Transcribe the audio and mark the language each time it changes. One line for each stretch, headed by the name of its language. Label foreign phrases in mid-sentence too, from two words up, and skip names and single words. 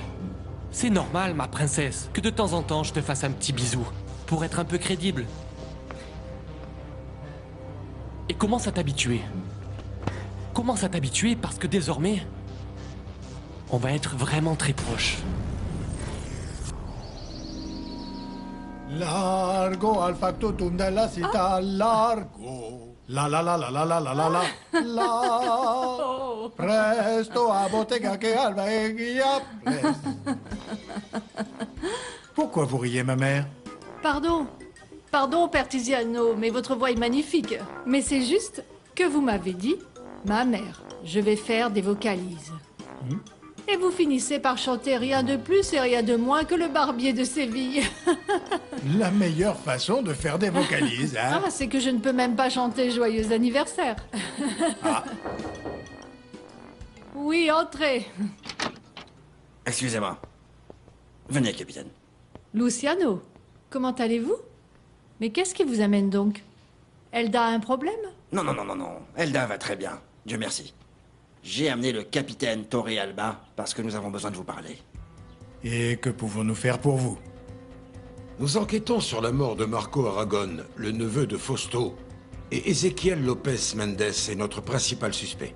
French: C'est normal, ma princesse, que de temps en temps je te fasse un petit bisou, pour être un peu crédible. Et commence à t'habituer. Commence à t'habituer parce que désormais, on va être vraiment très proches.
Italian: Largo al factotum de la cita, largo. La la la la la la la la la. La. Presto a bottega che alba e guia.
French: Pourquoi vous riez, ma mère? Pardon. Pardon, Père Tiziano, mais votre voix est magnifique. Mais c'est juste que vous m'avez dit, ma mère, je vais faire des vocalises. Et vous finissez par chanter rien de plus et rien de moins que le barbier de Séville. La meilleure façon de faire des vocalises, hein? Ah, c'est que je ne peux même pas chanter joyeux anniversaire. Ah. Oui, entrez. Excusez-moi. Venez, capitaine. Luciano, comment allez-vous? Mais qu'est-ce qui vous amène donc? Elda a un problème? Non, non, non, non, non. Elda va très bien. Dieu merci. J'ai amené le capitaine Torre Alba parce que nous avons besoin de vous parler. Et que pouvons-nous faire pour vous? Nous enquêtons sur la mort de Marco Aragon, le neveu de Fausto. Et Ezequiel Lopez Mendes est notre principal suspect.